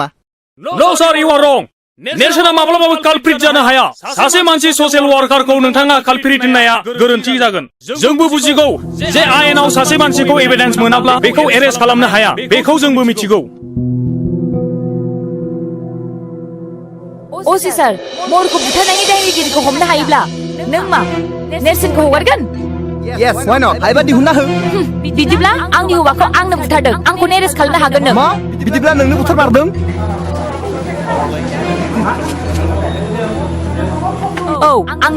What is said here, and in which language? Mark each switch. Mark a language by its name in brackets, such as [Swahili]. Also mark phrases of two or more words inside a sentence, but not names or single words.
[English] No sir you are wrong [Bodo] नेरसोना माब्लाबाबो कालप्रिट जानो हाया सासे मानसि ससियेल वार्कारखौ नोंथाङा कालप्रिट होननाया गोरोन्थि जागोन जोंबो बुजिगौ जे आयेनाव सासे मानसिखौ एभिडेन्स मोनाब्ला बेखौ एरेस्ट खालामनो हाया बेखौ जोंबो मिथिगौ असी सार महरखौ बुथारनायनि दायनिगिरिखौ हमनो हायोब्ला नों मा नेरसोनखौ हगारगोन [English] Yes, why not? [Bodo] हायोबा दिहुनना हो बिदिब्ला आंनि हौवाखौ आंनो बुथारदों आंखौ एरेस्ट खालामनो हागोन नों मा बिदिब्ला नोंनो बुथारमारदों औ आंनो